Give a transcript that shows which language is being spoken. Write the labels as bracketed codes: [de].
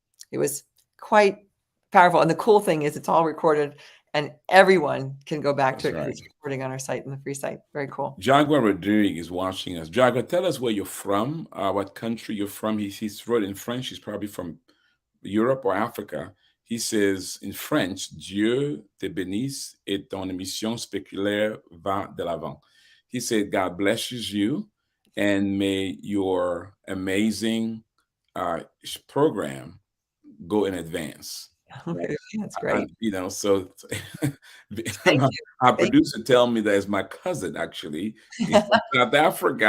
[en] it was quite powerful. And the cool thing is it's all recorded and everyone can go back to it because right. it's recording on our site in the free site. Very cool. Jaguar Rodriguez is watching us. Jaguar, tell us where you're from, what country you're from. He's wrote in French. He's probably from Europe or Africa. He says in French, [fr] Dieu te bénisse et ton émission spéculaire va de l'avant. [en] He said, God blesses you and may your amazing program go in advance. Right? Okay, that's great. So Thank you. our Thank producer tell me that it's my cousin, actually. He's from South Africa.